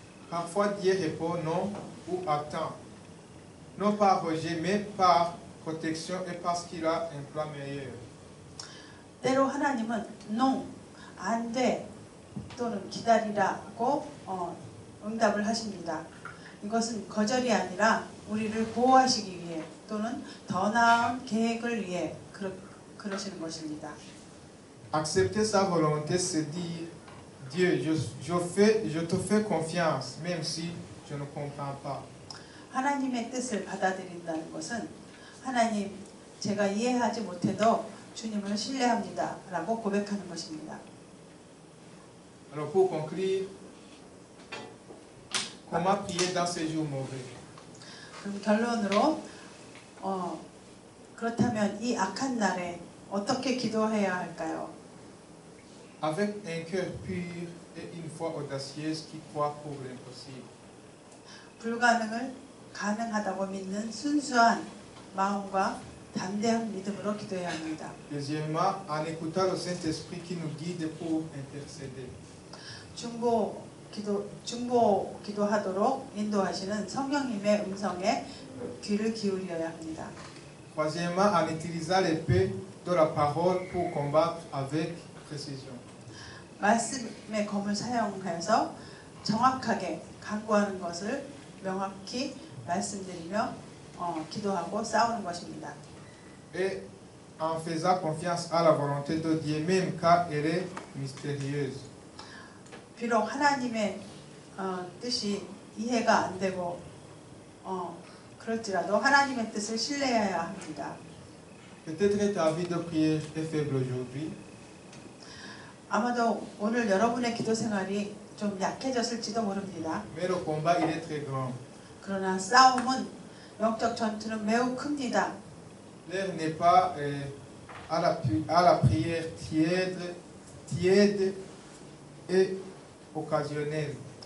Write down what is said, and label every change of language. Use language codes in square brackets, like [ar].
[fr] Parfois Dieu répond non ou attend, non par rejet, mais par protection et parce qu'il a un plan meilleur. [ko] 때로 하나님은 no, 안 돼 또는 기다리라고 응답을 하십니다. 이것은 거절이 아니라 우리를 보호하시기 위해 또는 더 나은 계획을 위해 그러시는 것입니다. [fr] Accepter sa volonté, c'est dire, Dieu, je te fais confiance, même si je ne comprends pas. [ko] 하나님의 뜻을 받아들인다는 것은 하나님, 제가 이해하지 못해도 주님을 신뢰합니다 라고 고백하는 것입니다. [fr] Alors pour conclure, comment prier dans ces jours mauvais? [ko] 그럼 결론으로 그렇다면 이 악한 날에 어떻게 기도해야 할까요? [fr] Avec un cœur pur et une foi audacieuse qui croit pour l'impossible. [ko] 불가능을 가능하다고 믿는 순수한 마음과 담대한 믿음으로 기도해야 합니다. [fr] Deuxièmement, en écoutant le Saint-Esprit qui nous guide pour intercéder. [ko] 중보 기도하도록 인도하시는 성령님의 음성에 귀를 기울여야 합니다. [fr] Troisièmement, en utilisant l'épée de la parole pour combattre avec précision. [ko] 말씀의 검을 사용해서 정확하게 강구하는 것을 명확히 말씀드리며 기도하고 싸우는 것입니다. [fr] Et en faisant confiance à la volonté de Dieu, même car elle est mystérieuse. [ko] 비록 하나님의 뜻이 이해가 안 되고 그럴지라도 하나님의 뜻을 신뢰해야 합니다. [fr] Peut-être ta vie de prière est faible aujourd'hui. [ko] 아마도 오늘 여러분의 기도 생활이 좀 약해졌을지도 모릅니다. [fr] Mais le combat, il est très grand. [ko] 그러나 싸움은 영적 전투는 매우 큽니다. [fr] L'heure n'est pas à la prière tiède et occasionnelle.